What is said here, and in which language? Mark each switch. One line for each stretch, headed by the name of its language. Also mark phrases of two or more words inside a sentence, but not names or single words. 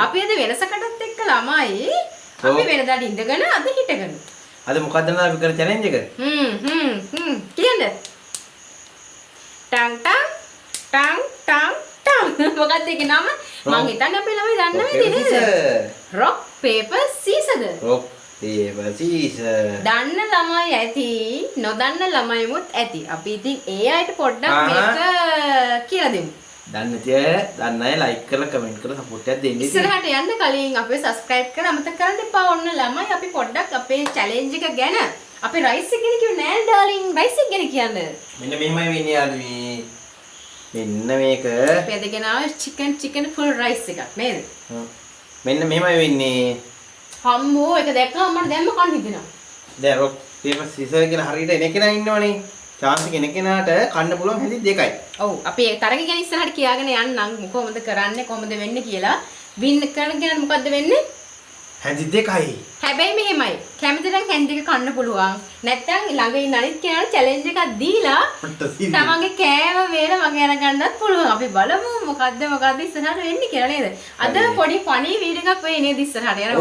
Sinhala: අපි අද වෙනසකටත් එක්ක ළමයි අපි වෙනදාට ඉඳගෙන අද හිටගෙන අද මොකද්ද නේද අපි කරන චැලෙන්ජ් එක කියන්න ටං මොකක්ද ඒකේ නම මං හිතන්නේ අපේ ළමයි දන්නවද නේද
English: rock paper scissors rock paper scissors
Sinhala: දන්න ළමයි ඇති නොදන්න ළමයිමුත් ඇති අපි ඉතින් ඒ අයට පොඩ්ඩක් මේක කියලා දෙමු දන්න අය ලයික් කරලා කමෙන්ට් කරලා සපෝට් එකක් දෙන්න ඉස්සරහට යන්න කලින් අපේ subscribe කරලා අමතක කරන්න එපා ඔන්න ළමයි අපි පොඩ්ඩක් අපේ challenge එක ගැන අපේ rice එක ගැන කිව්වේ නෑ ඩාර්ලින් rice එක ගැන කියන්න මෙන්න මෙහෙමයි වෙන්නේ යාළුවී මෙන්න මේක අපි අද ගෙනාව
English: chicken full rice
Sinhala: එකක් නේද මෙන්න මෙහෙමයි වෙන්නේ අම්මෝ ඒක දැක්කම මට දැම්ම කන්න හිතෙනවා දැන් rock paper scissors කියලා හරියට එන කෙනා ඉන්නවනේ chance කෙනෙක්ට කන්න පුළුවන් හැටි දෙකයි ඔව් අපි ඒ තරගය ගැන ඉස්සරහට කියාගෙන යන්නම් කොහොමද කරන්නේ කොහොමද වෙන්නේ කියලා වින් කරන කෙනාට මොකද්ද වෙන්නේ හැටි දෙකයි හැබැයි මෙහෙමයි කැමති නම් හැන්ඩ් එක කන්න පුළුවන් නැත්නම් ළඟ ඉන්න අනිත් කෙනාට චැලෙන්ජ් එකක් දීලා තමන්ගේ කෑම වේල මගේ අරගන්නත් පුළුවන් අපි බලමු මොකද්ද ඉස්සරහට වෙන්නේ කියලා නේද අද පොඩි
English: funny video
Sinhala: එකක් වෙයි නේද ඉස්සරහට යනවා